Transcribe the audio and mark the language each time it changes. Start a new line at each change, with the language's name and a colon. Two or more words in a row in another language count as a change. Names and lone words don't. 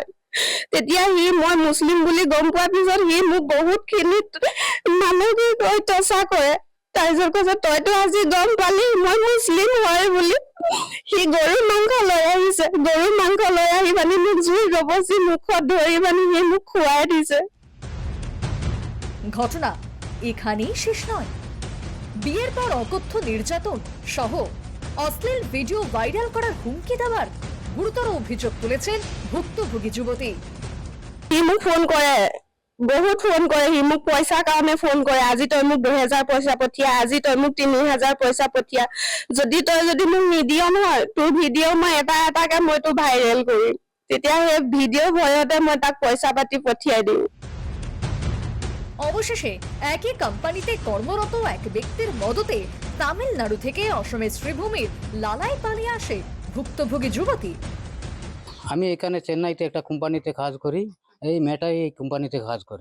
Assamese: তেতিয়া সি মই মুছলিম বুলি গম পোৱাৰ পিছত সি মোক বহুতখিনি মানে কি কয় টৰ্চাৰ কৰে। তাৰপিছত কৈছে তইতো আজি গম পালি মই মুছলিম হয় বুলি। সি গৰু মাংস লৈ আহিছে, গৰু মাংস লৈ আহি পানি মোক জুই জবচি মুখত ধৰি পানি সি মোক খুৱাই দিছে।
Bangla: ঘটনা এখানেই শেষ নয়। বিয়ের পর অকথ্য নির্যাতন সহ অশ্লীল ভিডিও ভাইরাল করার হুমকি দেওয়ার গুরুতর অভিযোগ তুলেছেন ভুক্তভোগী যুবতী।
Assamese: সি মোক ফোন কৰে, বহুত ফোন কৰে। সি মোক পইচাৰ কাৰণে ফোন কৰে। আজি তই মোক 2000 পইচা পঠিয়া, আজি তই মোক 3000 পইচা পঠিয়া। যদি মোক নিদিয় নহয়, তোৰ ভিডিঅ' মই এটা এটাকে মই তোৰ ভাইৰেল কৰিম। তেতিয়া সেই ভিডিঅ' ভয়তে মই তাক পইচা পাতি পঠিয়াই দিওঁ।
Bangla: অবশেষে একই কোম্পানিতে কর্মরত এক ব্যক্তির মদতে তামিলনাড়ু থেকে অসমের শ্রীভূমির লালাই পালিয়ে আসে ভুক্তভোগী যুবতী। আমি এখানে চেন্নাইতে একটা কোম্পানিতে কাজ করি। এই মেয়েটাই এই কোম্পানিতে কাজ করে।